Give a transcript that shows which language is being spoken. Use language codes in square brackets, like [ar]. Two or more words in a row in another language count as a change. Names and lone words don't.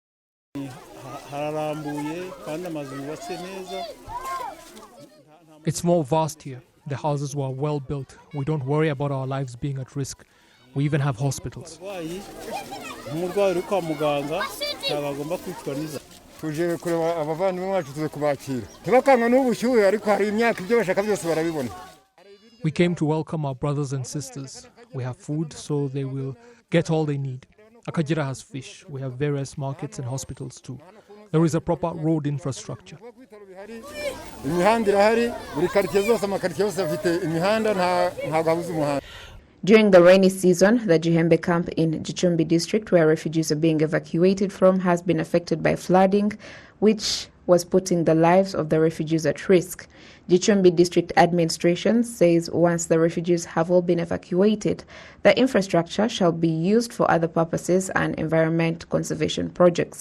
[en] It's more vast here. The houses were well built. We don't worry about our lives being at risk. We even have hospitals. [rw] tuje kureba abavandimwe bacu tuze kubakira ntibakanga n'ubushyuhe ariko hari imyaka ibyo bashaka byose barabibona. [en] We came to welcome our brothers and sisters. We have food, so they will get all they need. Akagera has fish. We have various markets and hospitals too. There is a proper road infrastructure. [rw] Imihanda irahari, buri quartier zose amakartier yose afite imihanda ntabwo habuze umuhanda. [en] During the rainy season, the Gihembe camp in Gicumbi district, where refugees are being evacuated from, has been affected by flooding, which was putting the lives of the refugees at risk. Gicumbi district administration says once the refugees have all been evacuated, the infrastructure shall be used for other purposes and environment conservation projects.